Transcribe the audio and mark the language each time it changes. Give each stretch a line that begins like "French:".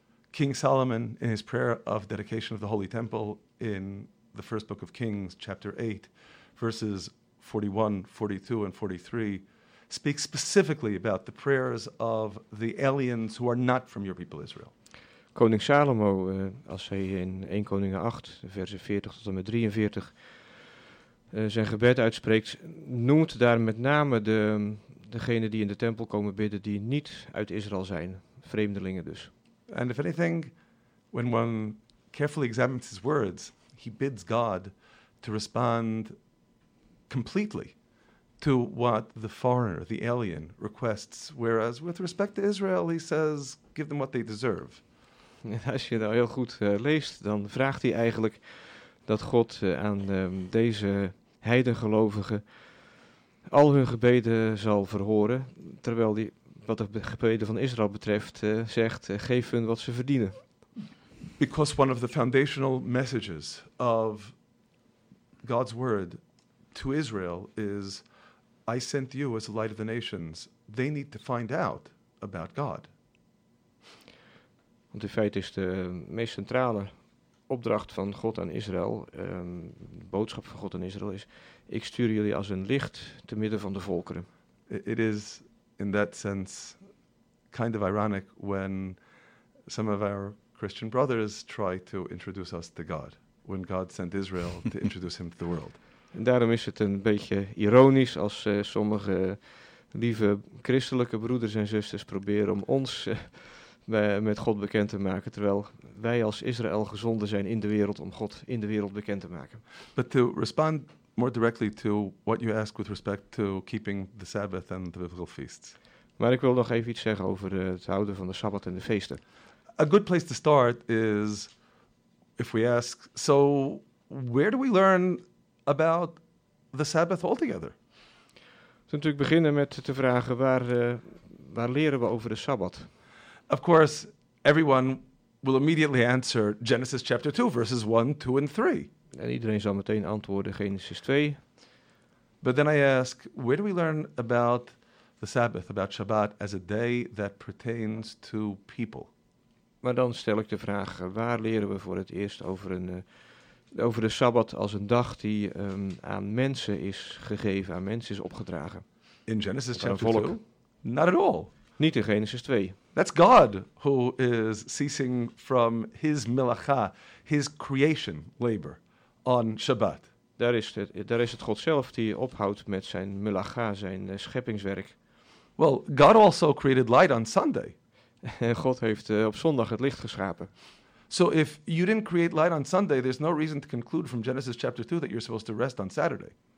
English: King Solomon, in his prayer of dedication of the Holy Temple in the first book of Kings, chapter 8, verses 41, 42, and 43, speaks specifically about the prayers of the aliens who are not from your people Israel.
Dutch: Koning Salomo, als hij in 1 Koningen 8, versen 40 tot en met 43, zijn gebed uitspreekt, noemt daar met name degenen die in de tempel komen bidden die niet uit Israël zijn, vreemdelingen dus.
English: And if anything, when one carefully examines his words, he bids God to respond completely to what the foreigner, the alien, requests. Whereas with respect to Israel, he says, give them what they deserve.
Dutch: Als je nou heel goed leest, dan vraagt hij eigenlijk dat God aan deze heidengelovigen al hun gebeden zal verhoren, terwijl hij, wat de gebeden van Israël betreft, zegt, geef hun wat ze verdienen.
English: Because one of the foundational messages of God's word to Israel is, I sent you as the light of the nations. They need to find out about God.
Dutch: Want in feite is de meest centrale opdracht van God aan Israël, de boodschap van God aan Israël is, ik stuur jullie als een licht te midden van de volkeren.
English: It is in that sense kind of ironic when some of our Christian brothers try to introduce us to God, when God sent Israel to introduce him to the world.
Dutch: En daarom is het een beetje ironisch als sommige lieve christelijke broeders en zusters proberen om ons met God bekend te maken, terwijl wij als Israël gezonden zijn in de wereld om God in de wereld bekend te maken.
English: But to respond more directly to what you ask with respect to keeping the Sabbath and the biblical feasts.
Dutch: Maar ik wil nog even iets zeggen over het houden van de Sabbat en de feesten.
English: A good place to start is if we ask, so where do we learn about the Sabbath altogether?
Dutch: We moeten natuurlijk beginnen met te vragen, waar leren we over de Sabbat?
English: Of course, everyone will immediately answer Genesis chapter 2, verses 1, 2, and 3.
Dutch: En iedereen zal meteen antwoorden, Genesis 2.
English: But then I ask, where do we learn about the Sabbath, about Shabbat, as a day that pertains to people?
Dutch: Maar dan stel ik de vraag, waar leren we voor het eerst over over de Sabbat als een dag die aan mensen is gegeven, aan mensen is opgedragen?
English: In Genesis chapter 2? Not at all.
Dutch: Niet in Genesis 2.
English: That's God who is ceasing from his melacha, his creation labor, on Shabbat.
Dutch: Daar is het God zelf die ophoudt met zijn melacha, zijn scheppingswerk.
English: Well, God also created light on Sunday.
Dutch: God heeft op zondag het licht geschapen.
English: So if you didn't create light on Sunday, there's no reason to conclude from Genesis chapter 2 that you're supposed to rest on Saturday.